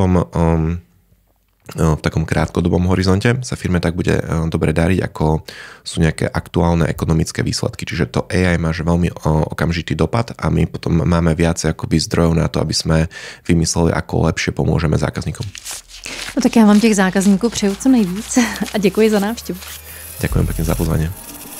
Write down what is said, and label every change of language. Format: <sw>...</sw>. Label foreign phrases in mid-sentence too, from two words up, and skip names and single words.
<sk>No a potom v takom krátkodobom horizonte sa firme tak bude dobre dariť, ako sú nejaké aktuálne ekonomické výsledky. Čiže to AI má že veľmi okamžitý dopad a my potom máme viacej akoby zdrojov na to, aby sme vymysleli, ako lepšie pomôžeme zákazníkom.</sk> <cs>No tak já vám těch zákazníků přeju co nejvíc a děkuji za návštěvu.</cs> <sk>Ďakujem pekne za pozvanie.</sk>